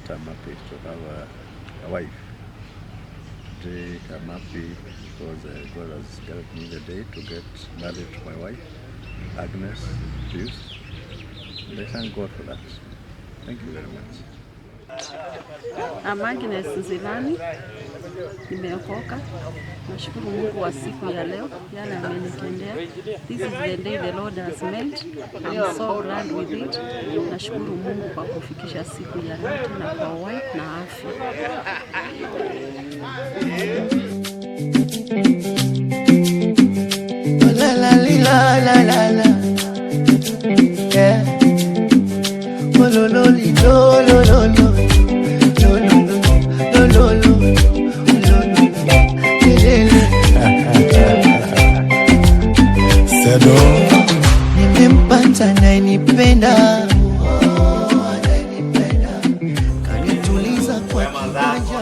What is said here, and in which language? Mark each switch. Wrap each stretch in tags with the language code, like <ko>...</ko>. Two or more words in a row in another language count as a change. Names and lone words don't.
<en>I'm happy to have a wife. Today I'm happy because God has given me the day to get married to my wife, Agnes Pius, and I thank God for that. Thank you very much. I'm Agnes Zilani, nimeokoka.</en> <sw>Nashukuru Mungu wa siku ya leo, yale amenitendea.</sw> <en>This is the day the Lord has made. I'm so glad with it.</en> <sw>Nashukuru Mungu kwa kufikisha siku ya leo na kwa uhai na afya. La la la la la la. Yeah. Lo lo lo lo lo lo. Nimempata nayenipenda, kanituliza kwa kibanja.</sw>